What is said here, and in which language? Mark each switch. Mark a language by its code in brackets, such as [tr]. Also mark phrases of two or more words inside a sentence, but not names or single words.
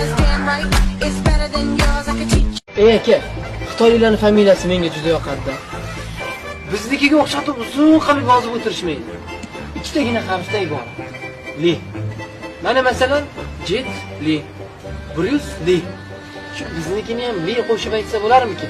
[en] Damn right, it's better than yours. I could teach. [uz] Aka, xitoyliklarning familiyasi menga juda yoqadi. Biznikiga o'xshatib uzun qilib yozib o'tirishmaydi. Ikkitagina harfda iborat. Li. Mana masalan, Jet Li, Bruce Li. Shu biznikini ham Li qo'shib aytsa bo'larmikin?